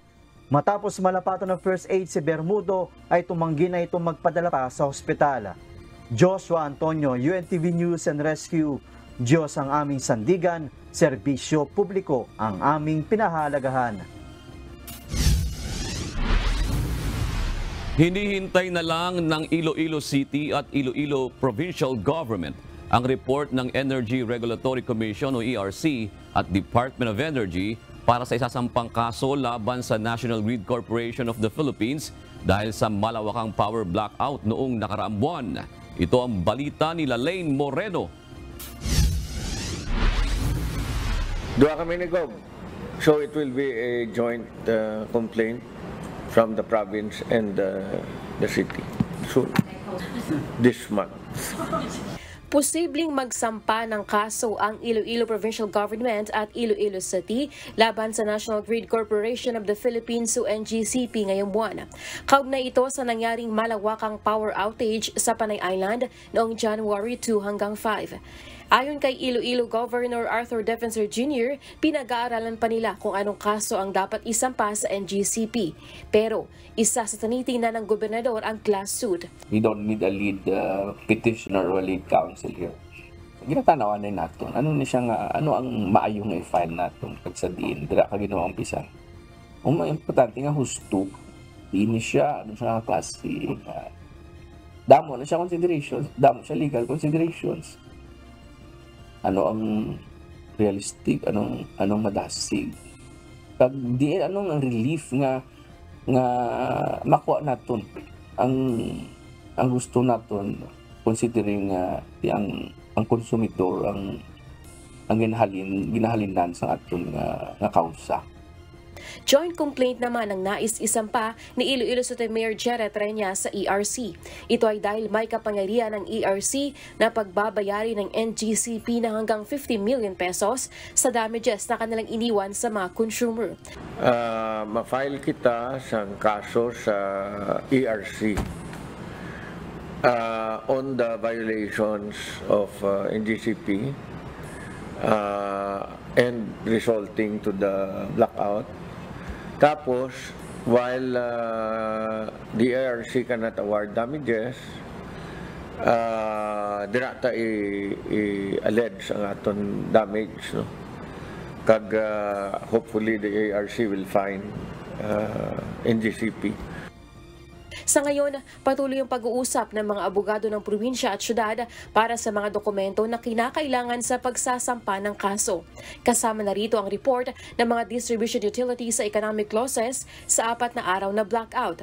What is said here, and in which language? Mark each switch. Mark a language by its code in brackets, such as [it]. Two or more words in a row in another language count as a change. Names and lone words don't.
[tl] Matapos malapatan ng [en] first aid [tl] si Bermudo ay tumanggi na itong magpadala pa sa ospital. Joshua Antonio, UNTV News and Rescue. Diyos ang aming sandigan, serbisyo publiko ang aming pinahalagahan. Hinihintay na lang ng Iloilo City at Iloilo Provincial Government ang report ng Energy Regulatory Commission o ERC at Department of Energy para sa isasampang kaso laban sa National Grid Corporation of the Philippines dahil sa malawakang [en] power blackout [tl] noong nakaraang buwan. Ito ang balita ni Lalaine Moreno. [hil] Dua kami ni-Gov. [en] So it will be a joint complaint from the province and the city soon, this month. [tl] Posibleng magsampa ng kaso ang Iloilo Provincial Government at Iloilo City laban sa National Grid Corporation of the Philippines o NGCP ngayong buwan. Kaugnay ito sa nangyaring malawakang [en] power outage [tl] sa Panay Island noong January 2 hanggang 5. Ayon kay Iloilo Governor Arthur Defensor Jr., pinag-aaralan pa nila kung anong kaso ang dapat isampa sa NGCP. Pero isa sa tinitingnan ng gobernador ang class suit. [en] We don't need a lead petitioner or a lead counsel here. [hil] Ginatanawan na natin. Ano na siya nga, ano ang maayong i-file natin pag sa diin, dira ka ginawang pisa. Ang importante nga husto, diin siya, ano siya nga klase. Damo na siya considerations, damo siya [en] legal considerations. [hil] Ano ang realistic, anong madasig. Pag di anong relief nga makuha naton ang gusto naton considering ang konsumidor ang ginahalinan sa aton nga kausa. [tl] Joint complaint naman ang nais isampa ni Iloilo City Mayor Jared Reña sa ERC. Ito ay dahil may kapangyarihan ng ERC na pagbabayari ng NGCP na hanggang 50 million pesos sa damages na kanilang iniwan sa mga consumer. [hil] Ma-file kita sa kaso sa ERC [en] on the violations of NGCP and resulting to the blackout. Tapos, while the ERC cannot award damages, [hil] dirata i-allege ang aton [en] damage. No? Kag hopefully the ERC will find NGCP. [tl] Sa ngayon, patuloy ang pag-uusap ng mga abogado ng probinsya at syudad para sa mga dokumento na kinakailangan sa pagsasampa ng kaso. Kasama na rito ang report ng mga [en] distribution utilities [tl] sa [en] economic losses [tl] sa 4 na araw na blackout.